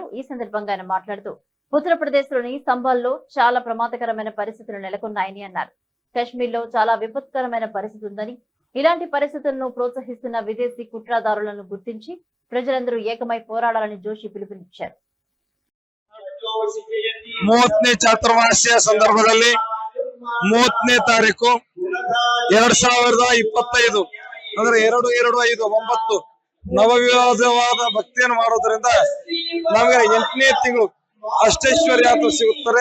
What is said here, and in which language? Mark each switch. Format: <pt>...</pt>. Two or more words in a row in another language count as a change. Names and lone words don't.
<te>ఈ సందర్భంగా ఆయన మాట్లాడుతూ, ఉత్తరప్రదేశ్ లోని సంబాల్లో చాలా ప్రమాదకరమైన పరిస్థితులు నెలకొన్నాయని అన్నారు. కశ్మీర్ లో చాలా విపత్కరమైన పరిస్థితి ఉందని, ఇలాంటి పరిస్థితులను ప్రోత్సహిస్తున్న విదేశీ కుట్రదారులను గుర్తించి ప్రజలందరూ ఏకమై పోరాడాలని జోషి పిలుపునిచ్చారు.</te> <kn>30ನೇ ಚಾತುರ್ಮಾಸ್ಯ ಸಂದರ್ಭದಲ್ಲಿ 30ನೇ ತಾರೀಕು 2025 ಅಂದ್ರೆ 2-2-5-9 ನವವಿವಾದವಾದ ಭಕ್ತಿಯನ್ನು ಮಾಡೋದ್ರಿಂದ ನಮಗೆ 8ನೇ ತಿಂಗಳು ಅಷ್ಟೈಶ್ವರ್ಯ ಅಂತ ಸಿಗುತ್ತಾರೆ.</kn>